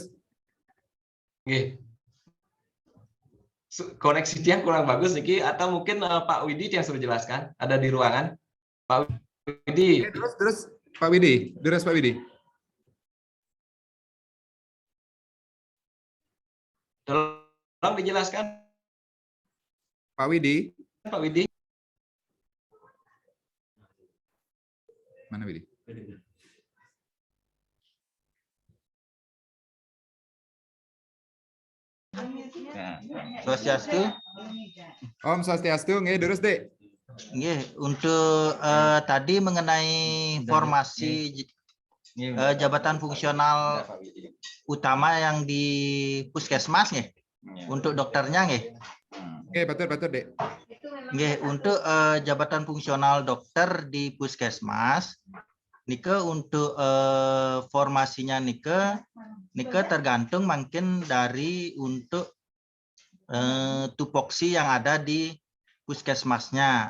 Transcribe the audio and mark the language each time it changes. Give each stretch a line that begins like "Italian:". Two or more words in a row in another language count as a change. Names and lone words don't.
Indonesian: Oke. Koneksi Tiang kurang bagus Niki, atau mungkin Pak Widi yang sudah jelaskan, ada di ruangan. Pak Widi. Terus Pak Widi. Tolong dijelaskan. Pak Widi. Mana Widi? Swastiastu.
Balinese: Om Swastiastu,
Indonesian: nggih, terus Dek. Nggih, untuk tadi mengenai formasi jabatan fungsional utama yang di puskesmas nggih. Untuk dokternya nggih. Oke, betul Dek. Nggih, untuk jabatan fungsional dokter di puskesmas Nike untuk formasinya Nike tergantung mungkin dari untuk tupoksi yang ada di puskesmasnya.